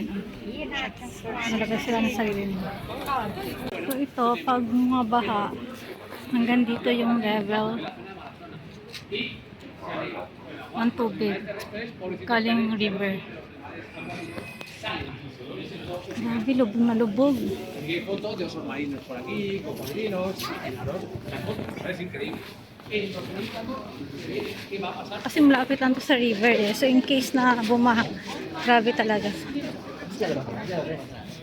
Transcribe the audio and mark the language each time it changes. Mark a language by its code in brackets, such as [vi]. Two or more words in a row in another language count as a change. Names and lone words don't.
[tl] Nalagay sila ng sarili nila. So ito, pag mga baha, hanggang dito yung level ng tubig. Galing river. Grabe, lubog na lubog. [es] Fotos de osos marinos por aquí, cocodrilos. Es increíble. [tl] Kasi malapit lang to sa river eh. So [en] in case [tl] na bumaha, grabe talaga.